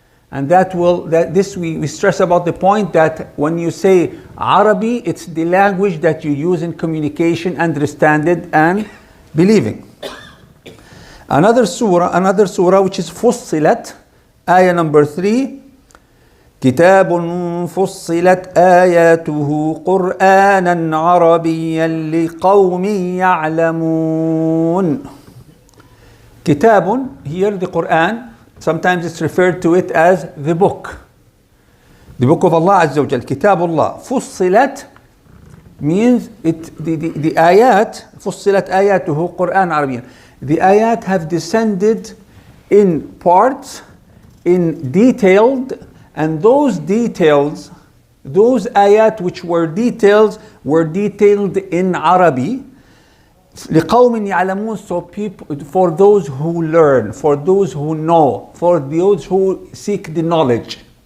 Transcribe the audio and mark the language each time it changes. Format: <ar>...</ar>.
<en>And we stress about the point that when you say Arabic, it's the language that you use in communication, understand it and believing. Another surah which is Fussilat, ayah number 3.</en> <ar>كتاب فصلت آياته قرآنا عربيا لقوم يعلمون.</ar> <en>Kitabun, here the Quran, sometimes it's referred to it as the book. The book of Allah Azza wa Jal, Kitabullah. Fussilat, means the ayat</en> <ar>فصلت آياته قرآن عربيا.</ar> <en>The ayat have descended in parts, in detailed, and those details, those ayat which were detailed in Arabic.</en> <ar>لقوم يعلمون,</ar> <en>so people, for those who learn, for those who know, for those who seek the knowledge.</en>